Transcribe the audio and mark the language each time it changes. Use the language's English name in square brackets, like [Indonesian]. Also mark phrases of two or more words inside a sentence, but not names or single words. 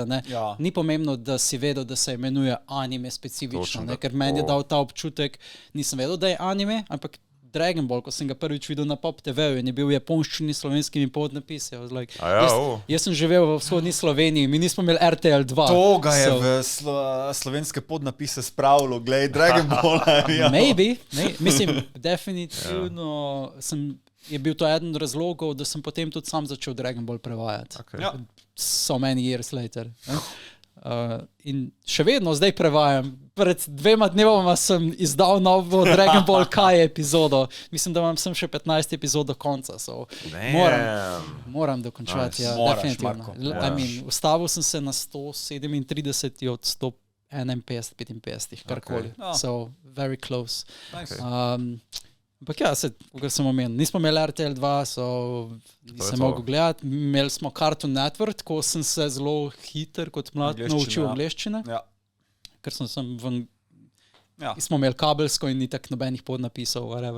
[Slovenian] Ni pomembno, da si vedel, da se imenuje anime specifično, ker meni je dal ta občutek, nisem vedel, da je anime, ampak Dragon Ball, ko sem ga prvič videl na Pop TV-ju in je bil v japonščini slovenskimi podnapisi. Jaz sem živel v vzhodni Sloveniji, mi nismo imeli RTL 2. To ga je v slovenske podnapise spravilo, glej, Dragon Ball. Maybe. Mislim, definitivno je bil to eden od razlogov, da sem potem tudi sam začel Dragon Ball prevajati. [English] So many years later. [Slovenian] In še vedno zdaj prevajam. Pred 2 dnevoma sem izdal novo Dragon Ball Kai epizodo. Mislim, da imam sem še 15 epizod do konca. Moram dokončati. Definitivno. Ustavil sem se na 137 od 151, 55, karkoli. [English] So, very close. [Slovenian] Ampak ja, kot sem omenil, nismo imeli RTL 2, nisem mogel gledati. Imeli smo Cartoon Network, ko sem se zelo hiter kot mlad naučil angleščine. Ker smo imeli kabelsko in ni tak nobenih podnapisov, whatever.